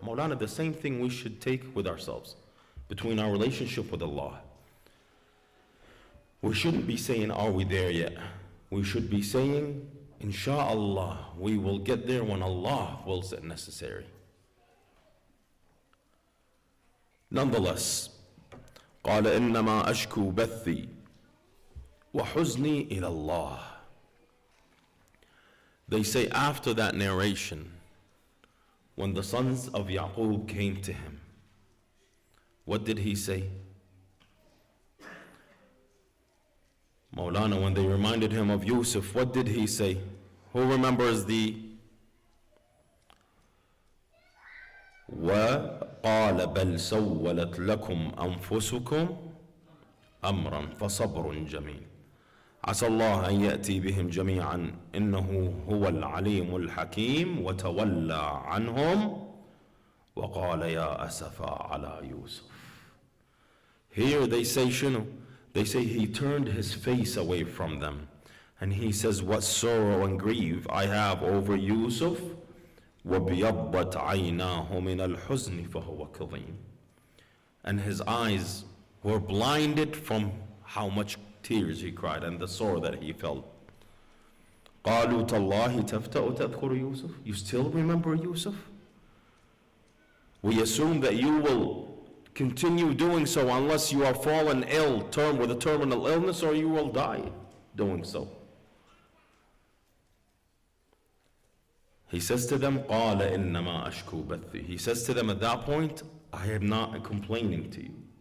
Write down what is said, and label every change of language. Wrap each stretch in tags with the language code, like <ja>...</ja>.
<en>Maulana, the same thing we should take with ourselves, between our relationship with Allah. We shouldn't be saying, are we there yet? We should be saying, Insha'Allah, we will get there when Allah wills it necessary.</en> <ar>Nonetheless, قال إنما أشكو بثي وحزني إلى الله.</ar> <en>They say after that narration, when the sons of Yaqub came to him, what did he say? Maulana, when they reminded him of Yusuf, what did he say? Who remembers the</en> <ar>وَقَالَ بَلْ سَوَّلَتْ لَكُمْ أَنفُسُكُمْ أَمْرًا فَصَبْرٌ جَمِيلٌ عسى الله أن يأتي بهم جميعا إنه هو العليم الحكيم وتولى عنهم وقال يا أسفا على يوسف.</ar> <en>Here they say</en> <ar>شنو?</ar> <en>They say he turned his face away from them and he says, what sorrow and grief I have over Yusuf.</en> <ar>وَبِيَضَّتْ عَيْنَاهُ مِنَ الْحُزْنِ فَهُوَ كَظِيمٌ.</ar> <en>and his eyes were blinded from how much tears he cried and the sorrow that he felt.</en> <ar>قالوا تالله تفتأ تذكر يوسف.</ar> <en>You still remember Yusuf? We assume that you will continue doing so unless you are fallen ill, with a terminal illness, or you will die doing so. He says to them,</en> <ar>قال إنما أشكو بثي.</ar> <en>He says to them at that point, I am not complaining to you.</en>